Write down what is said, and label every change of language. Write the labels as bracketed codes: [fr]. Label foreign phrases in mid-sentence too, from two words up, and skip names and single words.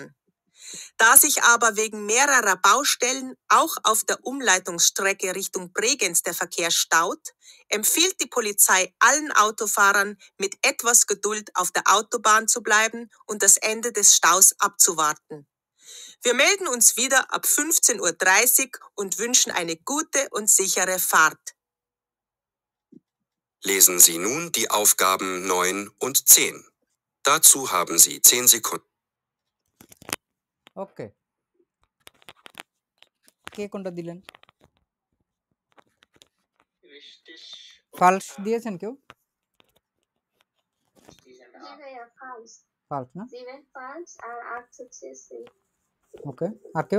[de] Da sich aber wegen mehrerer Baustellen auch auf der Umleitungsstrecke Richtung Bregenz der Verkehr staut, empfiehlt die Polizei allen Autofahrern, mit etwas Geduld auf der Autobahn zu bleiben und das Ende des Staus abzuwarten. Wir melden uns wieder ab 15:30 Uhr und wünschen eine gute und sichere Fahrt. Lesen Sie nun die Aufgaben 9 und 10. Dazu haben Sie 10 Sekunden. [bn] ওকে, কে কোনটা দিলেন? ফালস দিয়েছেন কেউ? ফালস না, ওকে। আর কেউ?